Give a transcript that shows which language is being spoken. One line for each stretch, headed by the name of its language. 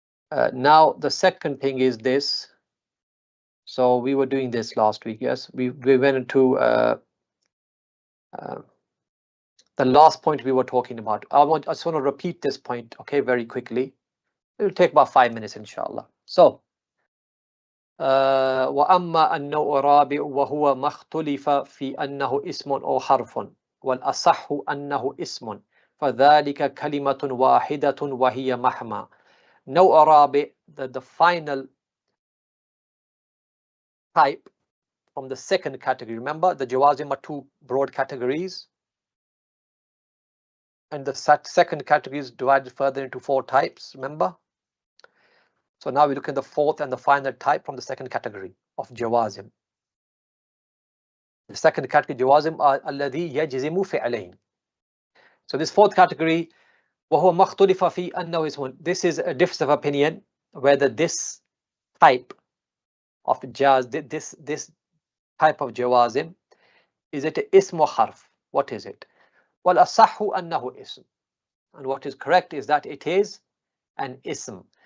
English: Now the second thing is this. So we were doing this last week. Yes, we went into the last point we were talking about. I just want to repeat this point, okay, very quickly. It will take about 5 minutes, inshallah.
Arabic: So, وأما النوع الرابع وهو ما اختلف في أنه اسم أو حرف والأصح أنه اسم فذلك كلمة واحدة وهي مهما. نوع الرابع,
English: the final type from the second category. Remember, the jawazim are two broad categories, and the second category is divided further into 4 types, remember? So now we look at the fourth and the final type from the second category of jawazim. The second category jawazim are alladhi yajzimu fi'alayn. So this fourth category,
Arabic: وهو مختلف في أنه اسم.
English: This is a difference of opinion whether this type of jaz, this type of jawazim, is it ism or harf? What is it? Well, asahu annahu ism. And what is correct is that it is an ism.